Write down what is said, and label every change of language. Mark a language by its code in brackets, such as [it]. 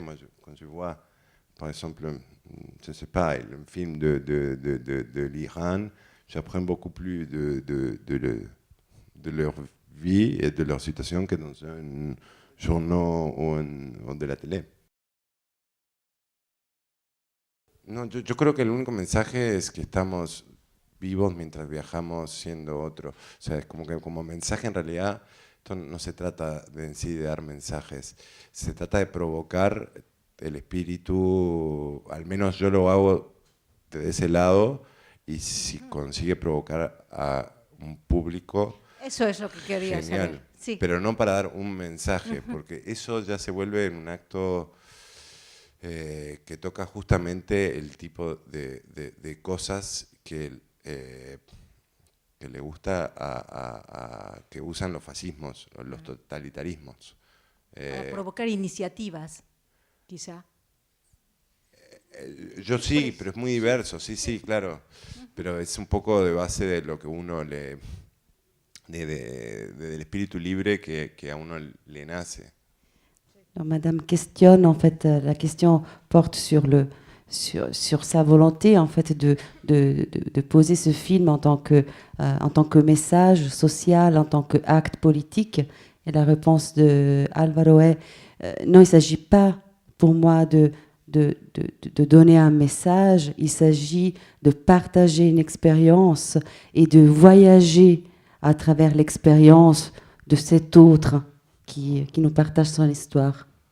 [fr] Moi, quand je vois, par exemple, je ne sais pas, un film de l'Iran, j'apprends beaucoup plus de leur vie et de leur situation que dans un journal o de la télé. [es] No, yo creo que el único mensaje es que estamos vivos mientras viajamos siendo otro. O sea, es como que como mensaje en realidad, esto no se trata de en sí de dar mensajes, se trata de provocar el espíritu, al menos yo lo hago de ese lado, y si consigue provocar a un público, Eso es lo que quería genial. saber. Sí. Pero no para dar un mensaje, porque eso ya se vuelve en un acto que toca justamente el tipo de cosas que le gusta que usan los fascismos, los totalitarismos. Para provocar iniciativas, quizá. Yo sí, pero es muy diverso, sí, claro. Pero es un poco de base de lo que uno del espíritu libre que a uno le nace. [fr] Alors, Madame questionne, en fait, la question porte sur sa volonté, en fait, de poser ce film en tant que message social, en tant qu'acte politique. Et la réponse de Álvaro est non, il ne s'agit pas pour moi de donner un message, il s'agit de partager une expérience et de voyager à travers l'expérience de cet autre qui nous partage son histoire.